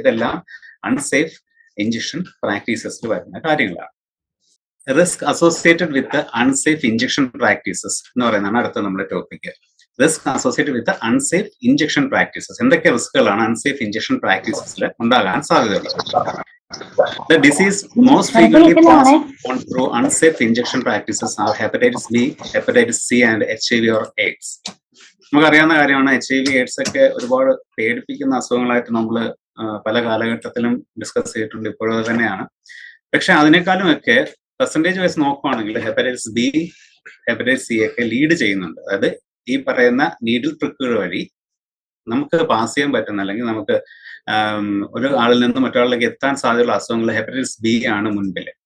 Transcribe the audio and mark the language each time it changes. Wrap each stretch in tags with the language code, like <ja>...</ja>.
<ml>ഇതെല്ലാം unsafe injection പ്രാക്ടീസസിൽ വരുന്ന കാര്യങ്ങളാണ്.</ml> <en>risk associated with unsafe injection practices</en> <ml>എന്ന് പറയുന്നതാണ് അടുത്ത നമ്മുടെ topic.</ml> <en>Risk associated with unsafe injection practices.</en> <ml>എന്തൊക്കെ റിസ്കുകളാണ് അൺസേഫ് ഇഞ്ചക്ഷൻ പ്രാക്ടീസസിൽ ഉണ്ടാകാൻ സാധ്യതയുള്ളത്?</ml> <en>The disease most frequently passed on through unsafe injection practices are hepatitis B, hepatitis C and HIV or AIDS.</en> <ml>നമുക്കറിയാവുന്ന കാര്യമാണ്, HIV AIDS ഒക്കെ ഒരുപാട് പേടിപ്പിക്കുന്ന അസുഖങ്ങളായിട്ട് നമ്മൾ പല കാലഘട്ടത്തിലും ഡിസ്കസ് ചെയ്തിട്ടുണ്ട്, ഇപ്പോഴും അത് തന്നെയാണ്. പക്ഷെ അതിനേക്കാളും ഒക്കെ പെർസെൻറ്റേജ് വൈസ് നോക്കുകയാണെങ്കിൽ ഹെപ്പറ്റൈറ്റിസ് ബി, ഹെപ്പറ്റൈറ്റിസ് സി ഒക്കെ ലീഡ് ചെയ്യുന്നുണ്ട്. അതായത് ഈ പറയുന്ന നീഡിൽ ട്രിക്കുകൾ വഴി നമുക്ക് പാസ് ചെയ്യാൻ പറ്റുന്ന, അല്ലെങ്കിൽ നമുക്ക് ഒരു ആളിൽ നിന്ന് മറ്റൊരാളിലേക്ക് എത്താൻ സാധ്യതയുള്ള അസുഖങ്ങൾ ഹെപ്പറ്റൈറ്റിസ് ബി ആണ് മുൻപിൽ.</ml>